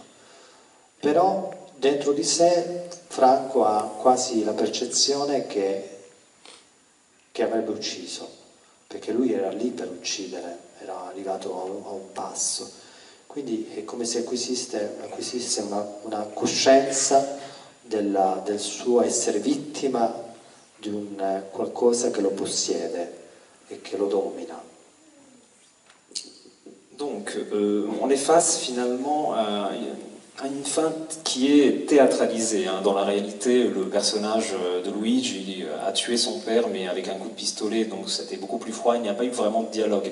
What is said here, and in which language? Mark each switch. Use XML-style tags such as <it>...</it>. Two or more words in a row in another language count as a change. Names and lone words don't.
<it>Però dentro di sé Franco ha quasi la percezione che avrebbe ucciso, perché lui era lì per uccidere, era arrivato a un passo. Quindi è come se acquisisse una coscienza del suo essere vittima di un qualcosa che lo possiede</it> <fr>et que</fr> <it>lo domina.</it> <fr>Donc, on est face finalement à une fin qui est théâtralisée. Dans la réalité, le personnage de Luigi a tué son père, mais avec un coup de pistolet, donc c'était beaucoup plus froid, il n'y a pas eu vraiment de dialogue.</fr>